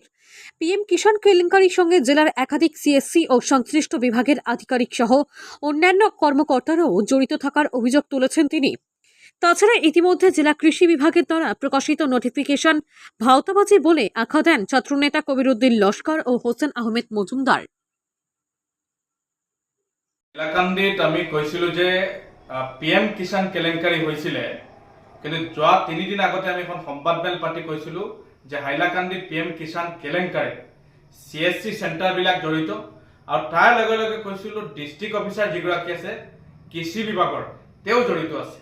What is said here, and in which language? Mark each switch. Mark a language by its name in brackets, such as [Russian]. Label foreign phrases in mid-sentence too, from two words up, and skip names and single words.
[Bangla] পিএম কিষাণ কেলেঙ্কারির সঙ্গে জেলার একাধিক সিএসসি ও সংশ্লিষ্ট বিভাগের আধিকারিক সহ অন্যান্য কর্মকর্তারাও জড়িত থাকার অভিযোগ তুলেছেন তিনি। তাছাড়া ইতিমধ্যে জেলা কৃষি বিভাগের দ্বারা প্রকাশিত নোটিফিকেশন ভাওতাবাজি বলে আখ্যা দেন ছাত্রনেতা কবির উদ্দিন লস্কর ও হোসেন আহমেদ মজুমদার। [Assamese] হাইলাকান্দিত আমি কৈছিলো যে পিএম কিষাণ কেলেংকাৰী হৈছিলে, কিন্তু যোৱা 3 দিন আগতে আমি এখন সংবাদমেল পাতি কৈছিলো যে হাইলাকান্দিত পিএম কিষাণ কেলেংকাৰী সিএসসি চেণ্টাৰবিলাক জড়িত, আৰু তাৰ লগে লগে কৈছিলো [English] district officer [Assamese] যিগৰাকী আছে কৃষি বিভাগৰ তেওঁ জড়িত আছে।